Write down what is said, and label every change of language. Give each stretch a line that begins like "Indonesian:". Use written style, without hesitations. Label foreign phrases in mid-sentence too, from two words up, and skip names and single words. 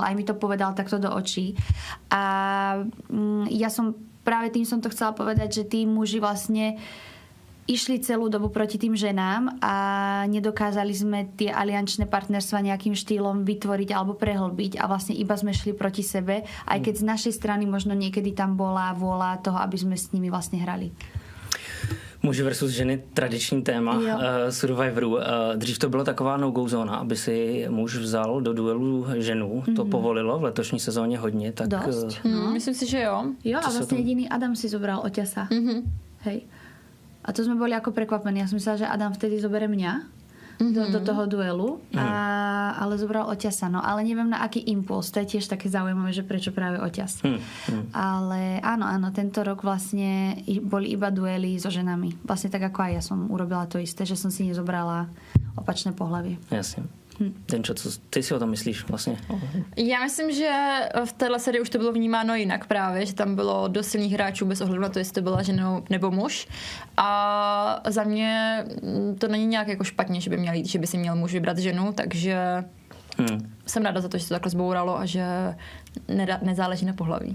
Slovak: Aj mi to povedal takto do očí. A ja som, práve tým som to chcela povedať, že tí muži vlastne išli celú dobu proti tým ženám a nedokázali sme tie aliančné partnerstva nejakým štýlom vytvoriť alebo prehlbiť a vlastne iba sme šli proti sebe, aj keď z našej strany možno niekedy tam bola vôľa toho, aby sme s nimi vlastne hrali.
Czech: Muži versus ženy, tradiční téma Survivoru. Dřív to byla taková no-go zóna, aby si muž vzal do duelu ženu. To povolilo v letošní sezóně hodně. Tak,
Slovak: Dosť.
Czech: Myslím si, že jo. Jo,
Slovak: a vlastne jediný Adam si zobral Oťasa. Hej. A to sme boli ako prekvapení. Ja som myslela, že Adam vtedy zobere mňa do toho duelu, ale zobral Oťasa. No, ale neviem na aký impuls. To je tiež také zaujímavé, že prečo práve Oťas. Ale áno, tento rok vlastne boli iba duely so ženami. Vlastne tak ako aj ja som urobila to isté, že som si nezobrala opačné pohlavie.
Czech: Jasně. Denčo, co ty si o tom myslíš vlastně? Já myslím, že v téhle sérii už to bylo vnímáno jinak právě, že tam bylo dost silných hráčů bez ohledu na to, jestli to byla žena nebo muž. A za mě to není nějak jako špatně, že by si měl muž vybrat ženu, takže jsem ráda za to, že se to takhle zbouralo a že nezáleží na pohlaví.